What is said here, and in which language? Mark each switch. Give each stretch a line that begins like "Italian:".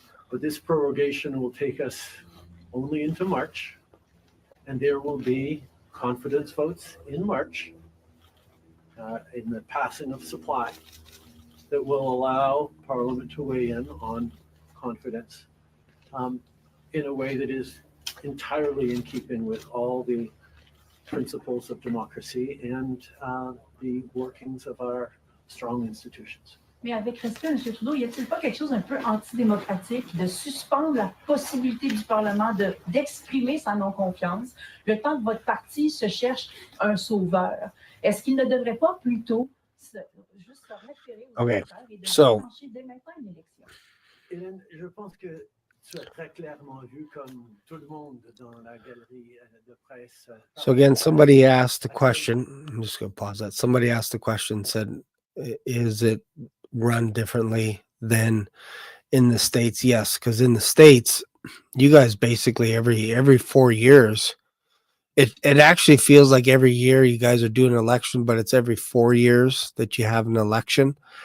English: But this prorogation will take us only into March, and there will be confidence votes in March in the passing of supply that will allow Parliament to weigh in on confidence in a way that is entirely in keeping with all the principles of democracy and the workings of our strong institutions.
French: Mais avec respect, M. Trudeau, y a-t-il pas quelque chose un peu antidémocratique de suspendre la possibilité du Parlement d'exprimer sa non-confiance le temps que votre parti se cherche un sauveur? Est-ce qu'il ne devrait pas plutôt juste se référer aux électeurs et de déclencher dès maintenant une élection? Hélène, je pense que tu as très clairement vu comme tout le monde dans la galerie de presse.
English: So again, somebody asked the question. I'm just going to pause that. Somebody asked the question, said, is it run differently than in the States? Yes, because in the States, you guys basically every 4 years, it actually feels like every year you guys are doing an election, but it's every 4 years that you have an election.